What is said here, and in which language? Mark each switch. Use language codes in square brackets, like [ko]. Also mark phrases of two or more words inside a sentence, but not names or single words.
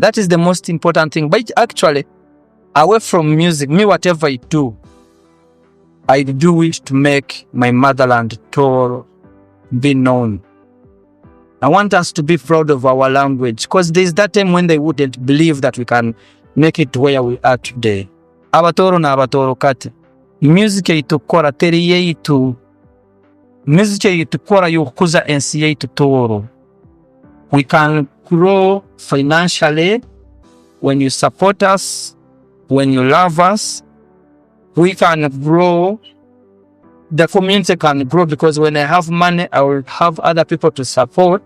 [en] That is the most important thing. But actually, away from music, me, whatever I do it to make my motherland Toro be known. I want us to be proud of our language, because there's that time when they wouldn't believe that we can make it where we are today. [ttj] Abatoro na abatoro kati. Music yitukora teri yeitu. Music yitukora yukuza ensi yeitu Toro. [en] We can grow financially when you support us, when you love us. We can grow. The community can grow, because when I have money, I will have other people to support.